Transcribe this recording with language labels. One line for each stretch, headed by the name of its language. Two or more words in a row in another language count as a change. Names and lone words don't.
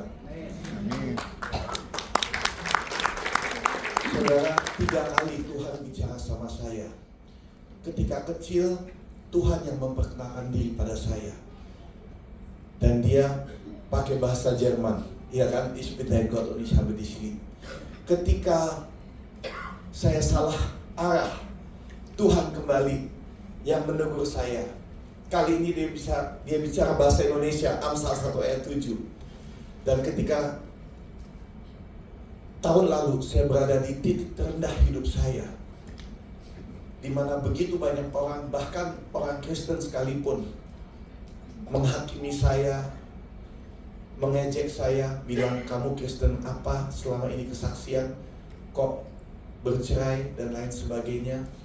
Indonesian: Amin. Saudara, 3 kali Tuhan bicara sama saya. Ketika kecil, Tuhan yang memperkenalkan diri pada saya. dan dia pakai bahasa Jerman, ya kan?
German: Ich bin dein Gott und ich habe dich lieb.
Indonesian: Ketika saya salah arah, Tuhan kembali yang menegur saya. Kali ini dia bicara bahasa Indonesia, Amsal 1 ayat 7. Dan ketika tahun lalu saya berada di titik terendah hidup saya, di mana begitu banyak orang, bahkan orang Kristen sekalipun, menghakimi saya, mengejek saya, bilang kamu Kristen apa, selama ini kesaksian kok bercerai dan lain sebagainya.